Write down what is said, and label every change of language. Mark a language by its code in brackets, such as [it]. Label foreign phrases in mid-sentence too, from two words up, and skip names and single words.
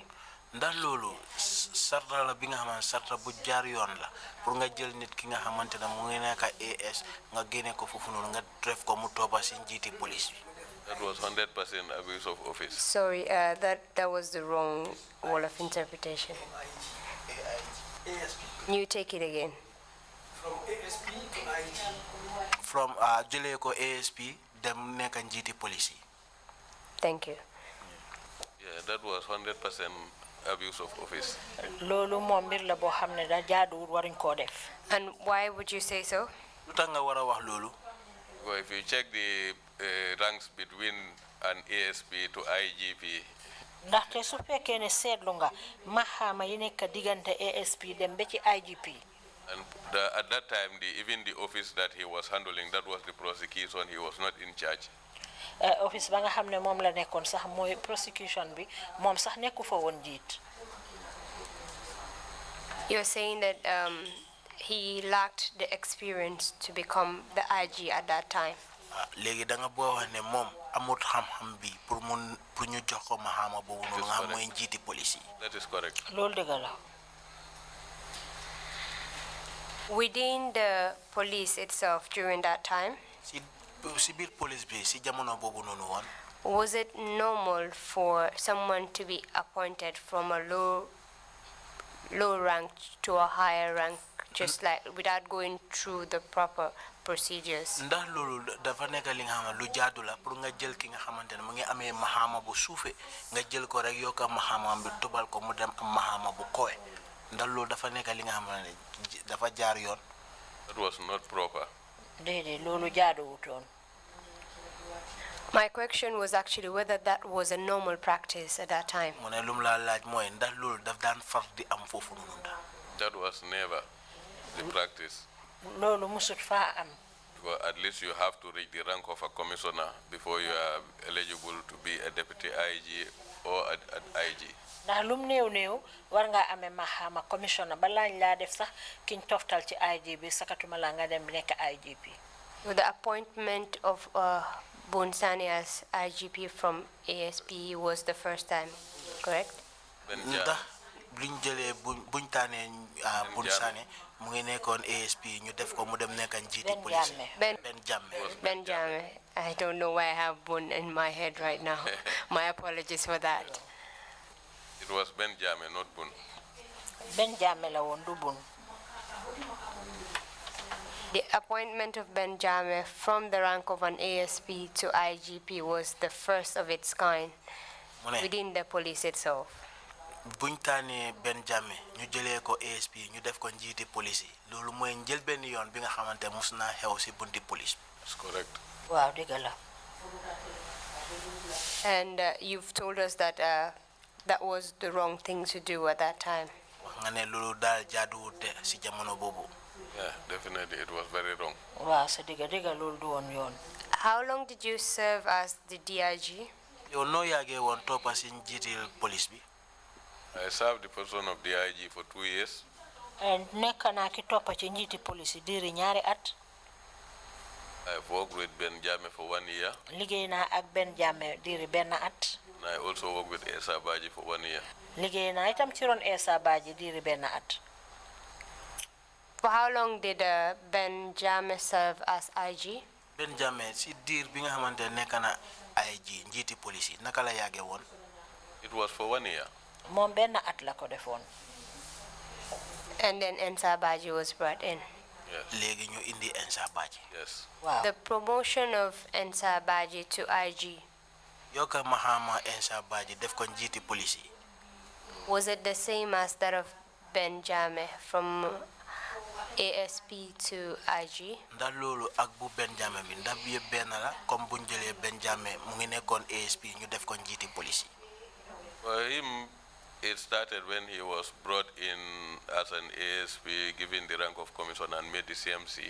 [wo] Ndax loolu sarta la bi nga xamante sarta bu jaar yoon la pour nga jël nit ki nga xamante ne mu ngi nekk AS nga génne ko foofu noonu nga def ko mu toppa si njiiti police bi. [en] That was 100% abuse of office. Sorry, that was the wrong wall of interpretation. You take it again. From ASP to IG. From jëlee ko ASP dem nekk njiiti police yi. Thank you. Yeah, that was 100% abuse of office. [wo] loolu moom mbir la boo xam ne da jaaduwul waruñ koo def. [en] And why would you say so? [wo] Lu tax nga war a wax loolu? [en] Well, if you check the ranks between an ASP to IGP, [wo] ndaxte su fekkee ne seetlu nga maxaama yi nekk diggante ASP dem ba ci IGP. [en] and at that time, even the office that he was handling, that was the prosecution, he was not in charge. [wo] Office ba nga xam ne moom la nekkoon sax mooy prosecution bi moom sax nekku fa woon jiit. [en] You're saying that he lacked the experience to become the IG at that time. [wo] Léegi da nga boo wax ne moom amut xam-xam bi pour ñu jox ko mahama boobu noonu nga xam mooy njiiti police yi. [en] That is correct. [wo] loolu dëgg la. [en] Within the police itself during that time, [wo] Si biir police bi si jamono boobu noonu woon. [en] was it normal for someone to be appointed from a low rank to a higher rank, just like without going through the proper procedures? [wo] Ndax loolu dafa nekk li nga xam ne lu jaadu la pour nga jël ki nga xamante ne mu ngi amee mahama bu suufe nga jël ko rek yokka mahama bi tubal ko mu dem am mahama bu kowe ndax loolu dafa nekk li nga xam ne dafa jaar yoon. [en] That was not proper. [wo] déedéet loolu jaaduwutoon. [en] My question was actually whether that was a normal practice at that time. [wo] Mu ne lu mu la laaj mooy ndax loolu daf daan far di am foofu noonu ndax. [en] That was never the practice. [wo] loolu musut faa am. [en] Because at least you have to reach the rank of a commissioner before you are eligible to be a deputy IG or at IG. [wo] ndax lum néew war ngaa amee maxaama commissioner ba lañ laa def sax kiñ toftal ci IG bi sakatuma la nga dem nekk IGP. [en] So the appointment of Bonsani as IGP from ASP was the first time, correct? [wo] Ndax buñ jëlee buñ tànnee Bonsani mu ngi nekkoon ASP ñu def ko mu dem nekk njiiti police. [en] Ben Benjamin. I don't know why I have Bun in my head right now. My apologies for that. It was Benjamin, not Bun. [wo] Benjamin la woon du Bun. [en] The appointment of Benjamin from the rank of an ASP to IGP was the first of its kind within the police itself. [wo] Buñ tànnee Benjamin ñu jëlee ko ASP ñu def ko njiiti police yi loolu mooy njël benn yoon bi nga xamante mus naa xew si bunti police. [en] That's correct. [wo] waaw dëgg la. [en] And you've told us that that was the wrong thing to do at that time. [wo] Wax nga ne loolu daal jaaduwut de si jamono boobu. [en] Yeah, definitely it was very wrong. [wo] waaw sa dëgg loolu du woon yoon. [en] How long did you serve as the DIG? [wo] Yow noo yàggee woon toppa si njiiti police bi. [en] I served the position of DIG for 2 years. [wo] nekk naa ki toppa ci njiiti police diiri ñaari at. [en] I've worked with Ben Jame for 1 year. [wo] liggéey naa ak Ben Jame diiri benn at. [en] And I also worked with Esa Baji for 1 year. [wo] liggéey naa itam ci ron Esa Baji diiri benn at. [en] For how long did Ben Jame serve as IG? [wo] Ben Jame si diir bi nga xamante nekk na IG njiiti police naka la yàggee woon. [en] It was for 1 year. [wo] moom benn at la ko defoon. [en] And then Ensa Baji was brought in. Yes. [wo] léegi ñu indi Ensa Baji. [en] Yes. [wo] waaw [en] The promotion of Ensa Baji to IG, [wo] yokka Mahama Ensa Baji def ko njiiti police [en] was it the same as that of Ben Jame from ASP to IG? [wo] ndax loolu ak bu Ben Jame bi ndax bi yëpp benn la comme buñ jëlee Ben Jame mu ngi nekkoon ASP ñu def ko njiiti police [en] For him, it started when he was brought in as an ASP, given the rank of commissioner and made the CMC.